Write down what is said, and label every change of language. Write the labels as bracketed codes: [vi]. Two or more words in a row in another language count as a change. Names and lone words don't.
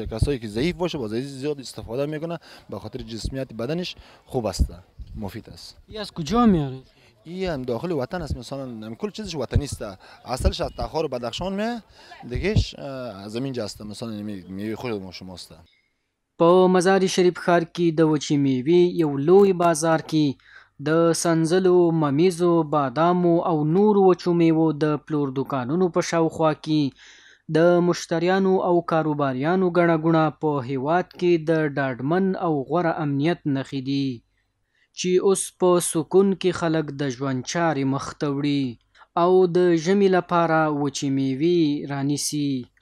[fa] کسایی که ضعیف باشه با ضعیف زیاد استفاده میکنه به خاطر جسمیت بدنش خوب است، مفید است. ای از کجا میاری؟ این هم داخل وطن است. مثلا کل چیزش وطنی است. اصلش از تخار و بدخشان میه، دیگهش از زمین جسته. مثلا میوه خود ما شماست. [ps] په مزار شریف ښار کې د وچې میوې یو لوی بازار کې د سنځلو، ممیزو، بادامو او نورو وچو میوو د پلور دوکانونو په شاوخوا کې د مشتریانو او کاروباریانو ګڼه ګوڼه په هیواد کې د ډاډمن او غوره امنیت نښې دي چې اوس په سکون کې خلک د ژوند چارې مخ ته وړي او د ژمي لپاره وچې میوې رانیسي.